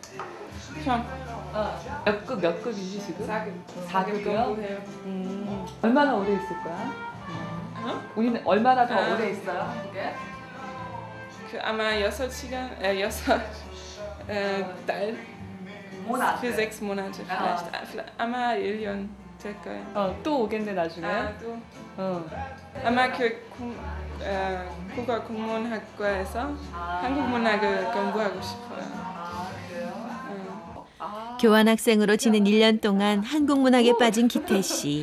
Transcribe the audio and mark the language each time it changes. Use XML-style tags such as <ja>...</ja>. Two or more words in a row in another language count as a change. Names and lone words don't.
<ko>몇 급이지 지금? 4급이요? 얼마나 오래 있을 거야? 우리는 얼마나 더 오래 있어요? 한국에? 아마 6시간, 6달</ko> <de>für 6 Monate vielleicht.</de> <ko>아마 1년 될 거예요. 또 오겠네 나중에. 또. 아마 국어 국문학과에서 한국 문학을 공부하고 싶어요. 교환학생으로 지낸 1년 동안 한국 문학에 빠진 기태 씨.</ko>